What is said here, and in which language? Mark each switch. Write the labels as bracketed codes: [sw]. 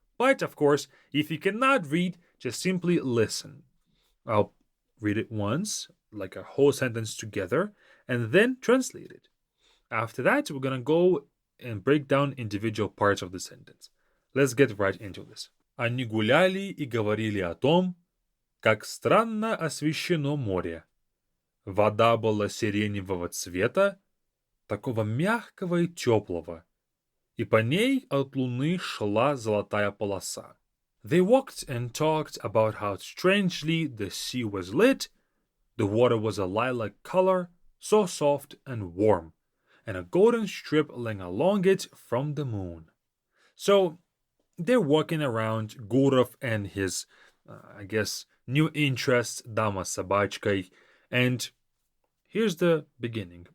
[en] But, of course, if you cannot read, just simply listen. I'll read it once, like a whole sentence together, and then translate it. After that, we're going to go and break down individual parts of the sentence. Let's get right into this. [ru] Они гуляли и говорили о том, как странно освещено море. Вода была сиреневого цвета, такого мягкого и теплого, и по ней от луны шла золотая полоса. [en] They walked and talked about how strangely the sea was lit, the water was a lilac color, so soft and warm, and a golden strip laying along it from the moon. So, they're walking around Gurov and his, new interest, Dama с собачкой, and here's the beginning.